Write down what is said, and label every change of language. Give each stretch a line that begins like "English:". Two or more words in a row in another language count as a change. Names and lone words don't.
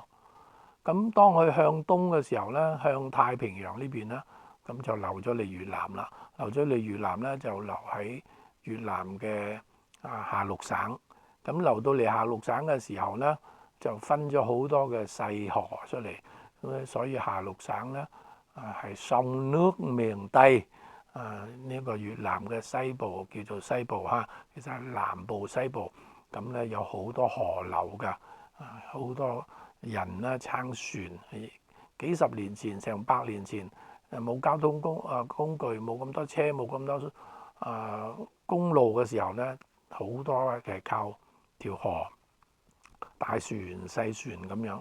Cantonese: 咁當佢向東嘅時候咧，向太平洋呢邊咧，咁就流咗嚟越南啦。流咗嚟越南咧，就流喺越南嘅下陸省。咁流到嚟下陸省嘅時候咧，就分咗好多嘅細河出嚟。咁所以下陸省咧係
Vietnamese: sông nước miền Tây。
Cantonese: 呢個越南嘅西部叫做西部嚇，其實係南部西部。咁咧有好多河流㗎，好多人咧撐船。幾十年前，成百年前，冇交通工具，冇咁多車，冇咁多公路嘅時候咧，好多係靠條河，大船細船咁樣。